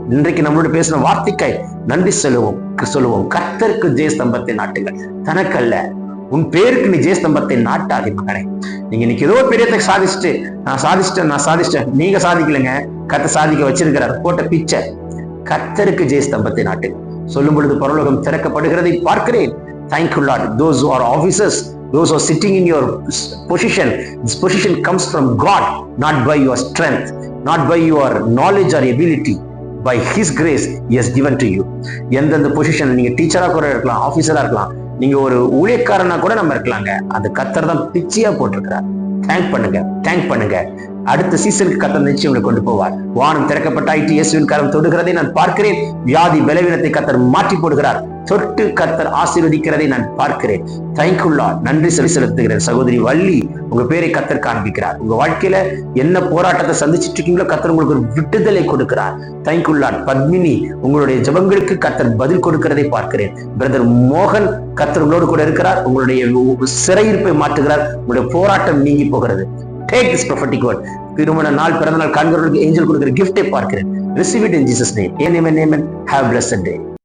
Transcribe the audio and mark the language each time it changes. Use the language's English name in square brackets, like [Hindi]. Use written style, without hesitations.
[Tamil] இன்றைக்கு நம்மளோட பேசின வார்த்தைக்காய் நன்றி சொல்லுவோம். கர்த்தருக்கு ஜெயஸ்தம்பத்தை நாட்டுங்கள். தனக்கல்ல. உன் பேருக்கு நீ ஜெயஸ்தம்பத்தை நாட்டாதே மகனே. நீங்க இன்னைக்கு ஏதோ பெரியத்தை சாதிச்சுட்டு நான் சாதிச்சிட்டேன். நீங்க சாதிக்கலைங்க, கர்த்தர் சாதிக்க வச்சிருக்கிறார். போட்ட பிச்சை. கர்த்தருக்கு ஜெயஸ்தம்பத்தை நாட்டுங்க. சொல்லும் பொழுது பரலோகம் திறக்கப்படுகிறதை பார்க்கிறேன். [English] Thank you Lord. Those who are officers, those who are sitting in your position, this position comes from God, not by your strength, not by your knowledge or ability. By His grace He has given to you. [Tamil] எந்தெந்த position, நீங்க டீச்சரா கூட இருக்கலாம், ஆபீசரா இருக்கலாம், நீங்க ஒரு ஊழியக்காரனா கூட நம்ம இருக்கலாங்க. அந்த கர்த்தர் தான் பிச்சையா போட்டிருக்கிறார். தேங்க் பண்ணுங்க. அடுத்த சீசனுக்கு கர்த்தர் நிச்சயம் உங்களை கொண்டு போவார். வானம் திறக்கப்பட்டாயிற்று. இயேசுவின் கரம் தொடுகிறதை நான் பார்க்கிறேன். வியாதி பலவீனத்தை கர்த்தர் மாற்றி போடுகிறார். தொட்டு கர்த்தர் ஆசீர்வதிக்கிறதை நான் பார்க்கிறேன். [English] Thank you Lord. [Tamil] நன்றி செலுத்துகிறேன். சகோதரி வள்ளி, உங்க பேரை கர்த்தர் காண்பிக்கிறார். உங்க வாழ்க்கையில என்ன போராட்டத்தை சந்திச்சுட்டு இருக்கீங்களோ கர்த்தர் உங்களுக்கு ஒரு விடுதலை கொடுக்கிறார். [English] Thank you Lord. [Tamil] பத்மினி, உங்களுடைய ஜெபங்களுக்கு கர்த்தர் பதில் கொடுக்கிறதை பார்க்கிறேன். பிரதர் மோகன், கர்த்தர் உங்களோடு கூட இருக்கிறார். உங்களுடைய சிறையிருப்பை மாற்றுகிறார். உங்களுடைய போராட்டம் நீங்கி போகிறது. [English] Take this prophetic word. [Tamil] திருமண நாள், பிறந்த நாள் காண்கிறவர்களுக்கு ஏஞ்சல் கொடுக்கிற கிஃப்டை பார்க்கிறேன். [English] Receive it in Jesus' name. Amen. Have a blessed day.